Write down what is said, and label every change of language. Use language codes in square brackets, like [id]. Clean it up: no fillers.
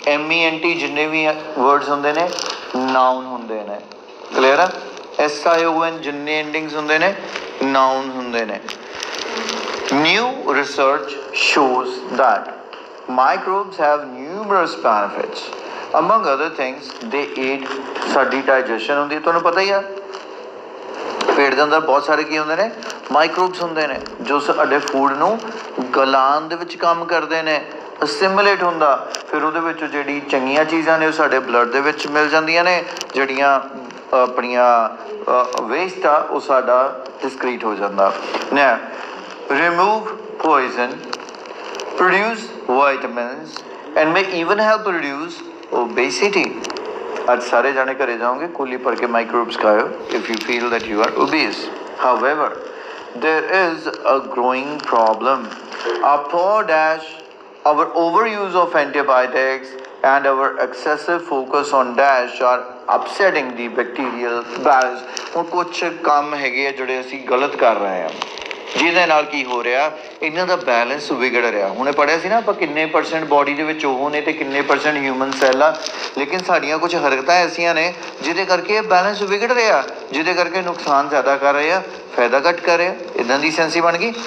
[pa] MENT ਜਿੰਨੇ ਵੀ words ਹੁੰਦੇ ਨੇ ਨਾਊਨ ਹੁੰਦੇ ਨੇ। ਕਲੀਅਰ ਆ? SION ਜਿੰਨੇ ਐਂਡਿੰਗਸ ਹੁੰਦੇ ਨੇ ਨਾਊਨ ਹੁੰਦੇ ਨੇ। [en] New research shows that microbes have numerous benefits. Among other things, they aid [pa] ਸਾਡੀ ਡਾਈਜੈਸ਼ਨ ਹੁੰਦੀ ਹੈ। ਤੁਹਾਨੂੰ ਪਤਾ ਹੀ ਆ ਪੇਟ ਦੇ ਅੰਦਰ ਬਹੁਤ ਸਾਰੇ ਕੀ ਹੁੰਦੇ ਨੇ? ਮਾਈਕਰੋਬਸ ਹੁੰਦੇ ਨੇ, ਜੋ ਸਾਡੇ ਫੂਡ ਨੂੰ ਗਲਾਉਣ ਦੇ ਵਿੱਚ ਕੰਮ ਕਰਦੇ ਨੇ, ਅਸਿਮੀਲੇਟ ਹੁੰਦਾ। ਫਿਰ ਉਹਦੇ ਵਿੱਚ ਜਿਹੜੀ ਚੰਗੀਆਂ ਚੀਜ਼ਾਂ ਨੇ ਉਹ ਸਾਡੇ ਬਲੱਡ ਦੇ ਵਿੱਚ ਮਿਲ ਜਾਂਦੀਆਂ ਨੇ, ਜਿਹੜੀਆਂ ਆਪਣੀਆਂ ਵੇਸਟ ਆ ਉਹ ਸਾਡਾ ਡਿਸਕ੍ਰੀਟ ਹੋ ਜਾਂਦਾ। [en] ਨਾ remove poison, produce vitamins and may even help reduce obesity. [pa] आज सारे जाने घरे जाओगे कोली भर के माइक्रोब्स खाओ [en] if you feel that you are obese. However, there is a growing problem. Our overuse of antibiotics and our excessive focus on dash are upsetting the bacterial balance. [pa] ਹੁਣ ਕੁਛ ਕੰਮ ਹੈਗੇ ਆ ਜਿਹੜੇ ਅਸੀਂ ਗਲਤ ਕਰ ਰਹੇ ਹਾਂ, ਜਿਹਦੇ ਨਾਲ ਕੀ ਹੋ ਰਿਹਾ? ਇਹਨਾਂ ਦਾ ਬੈਲੈਂਸ ਵਿਗੜ ਰਿਹਾ। ਹੁਣੇ ਪੜ੍ਹਿਆ ਸੀ ਨਾ ਆਪਾਂ ਕਿੰਨੇ % ਬੋਡੀ ਦੇ ਵਿੱਚ ਉਹ ਨੇ ਅਤੇ ਕਿੰਨੇ % ਹਿਊਮਨ ਸੈੱਲ ਆ, ਲੇਕਿਨ ਸਾਡੀਆਂ ਕੁਝ ਹਰਕਤਾਂ ਐਸੀਆਂ ਨੇ ਜਿਹਦੇ ਕਰਕੇ ਇਹ ਬੈਲੈਂਸ ਵਿਗੜ ਰਿਹਾ, ਜਿਹਦੇ ਕਰਕੇ ਨੁਕਸਾਨ ਜ਼ਿਆਦਾ ਕਰ ਰਹੇ ਆ, ਫਾਇਦਾ ਘੱਟ ਕਰ ਰਿਹਾ। ਇੱਦਾਂ ਦੀ ਸੈਂਸੀ ਬਣ ਗਈ।